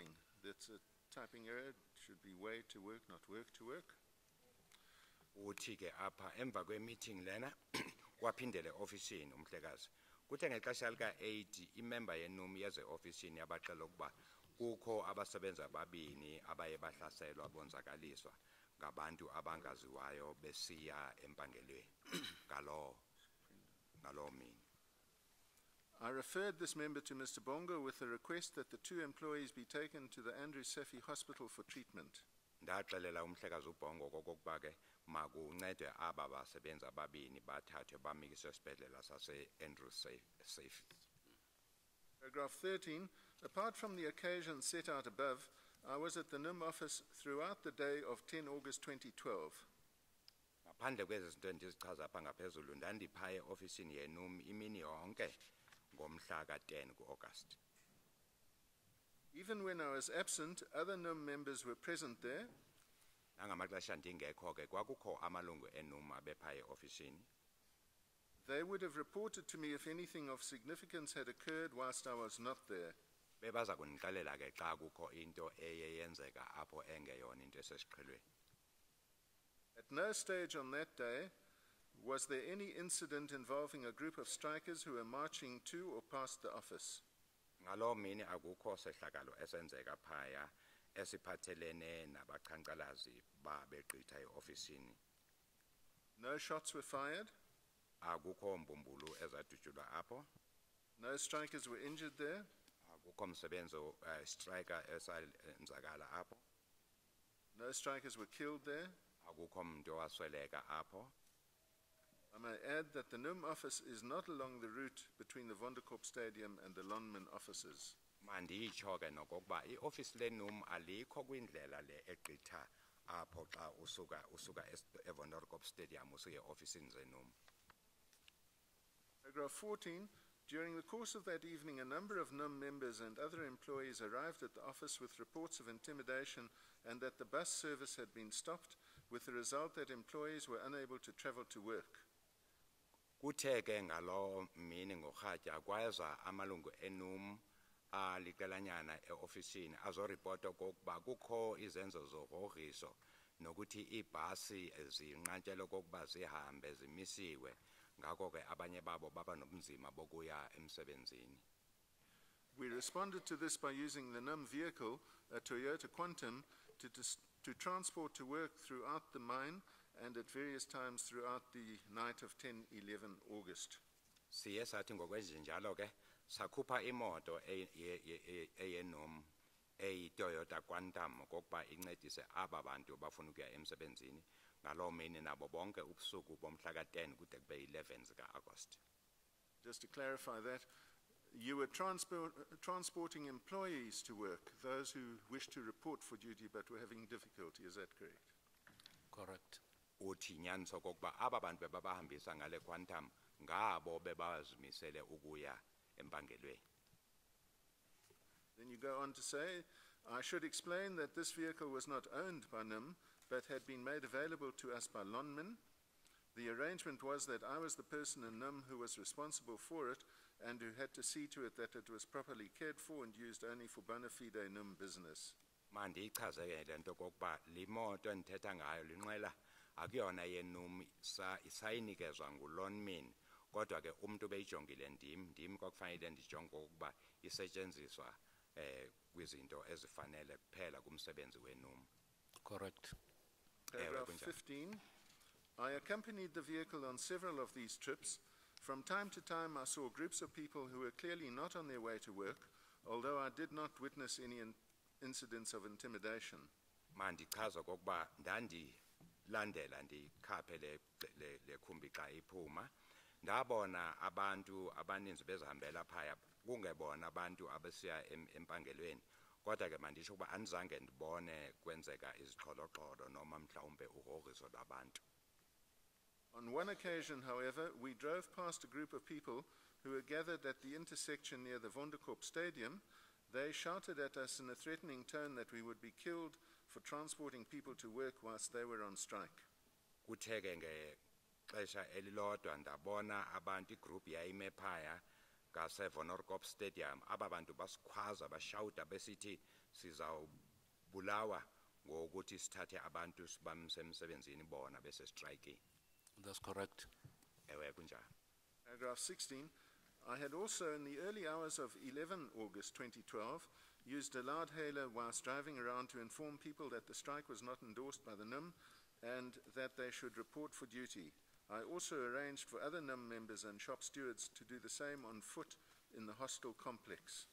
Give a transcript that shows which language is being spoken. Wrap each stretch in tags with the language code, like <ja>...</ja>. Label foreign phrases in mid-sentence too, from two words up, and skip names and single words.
<en>That's a typing error. It should be way to work, not work to work.</en> <xh>Uthi ke apha emva kwe-meeting lena waphindele ofisini umhlekazi. Kuthe ngexesha lika-8 imember yenum yeze ofisini yabaxela ukuba kukho abasebenzi ababini abaye bahlaselwa bonzakaliswa ngabantu abangaziwayo besiya empangelweni ngalo mini.</xh> <en>I referred this member to Mr. Bongo with a request that the 2 employees be taken to the Andrew Sefi Hospital for treatment.</en> <xh>Ndaxelela umhlekazi uBongo kokokuba ke makuncedwe aba basebenzi ababini bathathwe bamikiswe esibhedlela sase-Andrew Sefi.</xh> <en>Paragraph 13, apart from the occasion set out above, I was at the NUM office throughout the day of 10 August 2012.</en> <xh>Ngaphandle kwezi zinto endizichaza apha ngaphezulu ndandiphaya eofisini yenum imini yonke ngomhla ka-10 ku-August.</xh> <en>Even when I was absent, other NUM members were present there.</en> <xh>Nangamaxesha ndingekho ke kwakukho amalungu enum abephaya eofisini.</xh> <en>They would have reported to me if anything of significance had occurred whilst I was not there.</en> <xh>Bebaza kundixelela ke xa kukho into eye yenzeka apho engeyona into esesiqhelweni.</xh> <en>At no stage on that day was there any incident involving a group of strikers who were marching to or past the office.</en> <xh>Ngaloo mini akukho sehlakalo esenzeka phaya esiphathelene nabaqhankqalazi babegqitha eofisini.</xh> <en>No shots were fired.</en> <xh>Akukho mbumbulu ezadutshulwa apho.</xh> <en>No strikers were injured there.</en> <xh>Akukho msebenzi striker esenzakala apho.</xh> <en>No strikers were killed there.</en> <xh>Akukho mntu owasweleka apho.</xh> <en>I may add that the NUM office is not along the route between the Vonderkorp Stadium and the Lonman offices.</en> <xh>Mandiyitsho ke nokokuba ioffice lenum alikho kwindlela le egqitha apho xa usuka eVonderkorp Stadium usuye eofisini zenum.</xh> <en>Paragraph 14, during the course of that evening, a number of NUM members and other employees arrived at the office with reports of intimidation and that the bus service had been stopped, with the result that employees were unable to travel to work.</en> <xh>Kuthe ke ngalo mini ngorhatya kweza amalungu enum aliqelanyana eofisini azoripota okokuba kukho izenzo zogrogriso nokuthi iibhasi zinqatyelwe okokuba zihambe zimisiwe ngako ke abanye babo baba nobunzima bokuya emsebenzini.</xh> <en>We responded to this by using the NUM vehicle, a Toyota Quantum, to transport to work throughout the mine and at various times throughout the night of 10-11 August.</en> <xh>Siye sathi ngokwenjenjalo ke sakhupha imoto eyenum eyi-Toyota Quantum kokuba incedise aba bantu bafuna ukuya emsebenzini ngaloo mini nabo bonke ubusuku bomhla ka-10 kude kube 11 zika-August.</xh> <en>Just to clarify that, You were transporting employees to work, those who wished to report for duty but were having difficulty, is that correct? Correct.</en> <xh>uthi inyaniso okokuba aba bantu bebabahambisa ngale quantum ngabo bebazimisele ukuya empangelweni.</xh> <en>Then you go on to say, I should explain that this vehicle was not owned by NIM, but had been made available to us by Lonmin. The arrangement was that I was the person in NIM who was responsible for it and who had to see to it that it was properly cared for and used only for bona fide NIM business.</en> <xh>Mandiyichazeke le nto okokuba limoto endithetha ngayo linqwela akuyona yenum isayinikezwa ngulonmin kodwa ke umuntu beyijongile ndim kwakufanele ndijonge ukuba isetshenziswa kwizinto ezifanele kuphela kumsebenzi wenum.</xh> <en>Correct. Paragraph 15. I accompanied the vehicle on several of these trips. From time to time I saw groups of people who were clearly not on their way to work, although I did not witness any incidents of intimidation.</en> <xh>Mandichaza okokuba ndandilandela ndikhaphe le khumbi xa iphuma ndabona abantu abaninzi bezihambela phaya kungebona abantu abesiya empangelweni kodwa ke mandisho ukuba andizange ndibone kwenzeka izixholo-xholo noma mhlawumbe ugrogriso lwabantu.</xh> <en>On one occasion, however, we drove past a group of people who were gathered at the intersection near the Vonderkorp Stadium. They shouted at us in a threatening tone that we would be killed for transporting people to work whilst they were on strike.</en> <xh>Kutheke ngexesha elilodwa ndabona abantu igroup yayime phaya ngase-Vonderkorp Stadium aba bantu basikhwaza bashawuta besithi sizawubulawa ngokuthi sithathe abantu sibamse emsebenzini bona besestrayikini.</xh> <en>That's correct.</en> <xh>Ewe kunjalo.</xh> <en>Paragraph 16. I had also, in the early hours of 11 August 2012, used a loudhailer whilst driving around to inform people that the strike was not endorsed by the NIM and that they should report for duty. I also arranged for other NIM members and shop stewards to do the same on foot in the hostel complex.</en>